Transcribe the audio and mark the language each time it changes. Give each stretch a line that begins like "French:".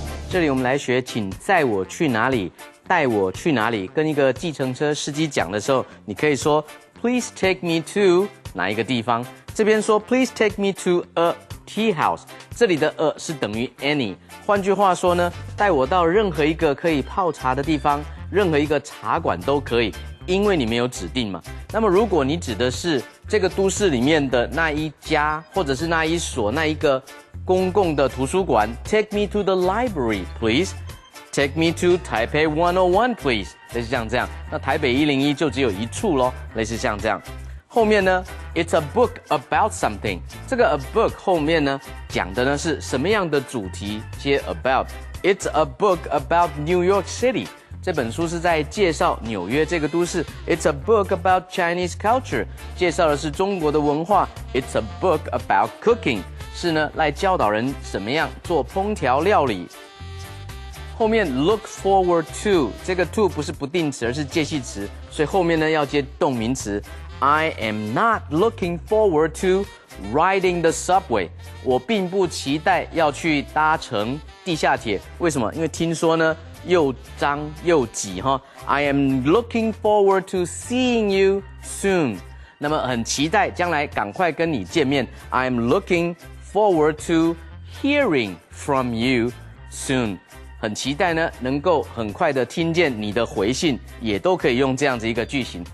Chinese: 这里我们来学，请载我去哪里，带我去哪里。跟一个计程车司机讲的时候，你可以说
English: Please take me to
Chinese: 哪一个地方。这边说
English: Please take me to a tea house。
Chinese: 这里的 a 是等于 any。换句话说呢，带我到任何一个可以泡茶的地方，任何一个茶馆都可以。因为你没有指定嘛。那么如果你指的是这个都市里面的那一家，或者是那一所那一个公共的图书馆 ，
English: Take me to the library, please. Take me to Taipei 101, please.
Chinese: 类似像这样。那台北101就只有一处咯，类似像这样。后面呢
English: ，It's a book about something.
Chinese: 这个 a book 后面呢讲的呢是什么样的主题？接 about.
English: It's a book about New York City.
Chinese: 这本书是在介绍纽约这个都市。
English: It's a book about Chinese culture，
Chinese: 介绍的是中国的文化。
English: It's a book about cooking，
Chinese: 是呢来教导人怎么样做烹调料理。后面
English: look forward to，
Chinese: 这个 to 不是不定词，而是介系词，所以后面呢要接动名词。
English: I am not looking forward to riding the subway。
Chinese: 我并不期待要去搭乘地下铁。为什么？因为听说呢。又脏又挤哈
English: ，I am looking forward to seeing you soon。
Chinese: 那么很期待将来赶快跟你见面。
English: I am looking forward to hearing from you soon。
Chinese: 很期待呢，能够很快的听见你的回信，也都可以用这样子一个句型。